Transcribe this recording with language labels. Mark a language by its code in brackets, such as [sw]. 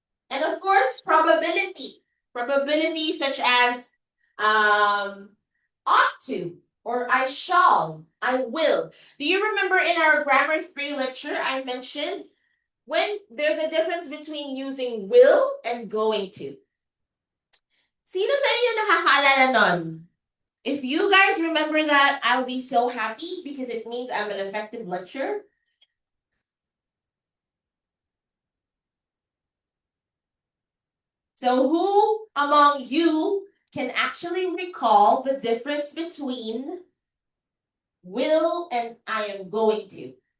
[en] And of course, probability. Probability such as ought to, or I shall, I will. Do you remember in our grammar 3 lecture, I mentioned when there's a difference between using will and going to? [tl] Sino sa inyo nakakaalala nun? [en] If you guys remember that, I'll be so happy because it means I'm an effective lecturer. So who among you can actually recall the difference between will and I am going to?